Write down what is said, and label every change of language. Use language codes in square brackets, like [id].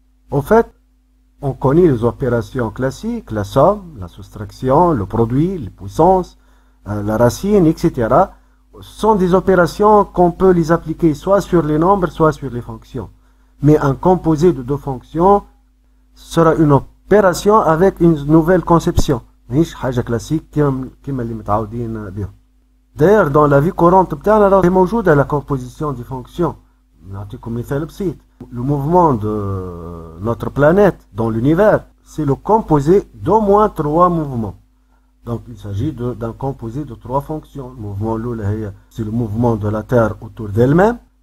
[fr] En fait, on connaît les opérations classiques, la somme, la soustraction, le produit, les puissances, la racine, etc. sont des opérations qu'on peut les appliquer soit sur les nombres, soit sur les fonctions. Mais un composé de deux fonctions sera une opération avec une nouvelle conception. [ar] ماهيش حاجة كلاسيك كما اللي متعودين بهم. [fr] D'ailleurs, dans la vie courante [ar] بتاعنا راهي موجودة [fr] la composition des fonctions. [ar] نعطيكم مثال بسيط. [fr] Le mouvement de notre planète dans l'univers, c'est le composé d'au moins 3 mouvements. Donc il s'agit d'un composé de 3 fonctions. Le mouvement الأولى c'est le mouvement de la Terre autour d'elle-même.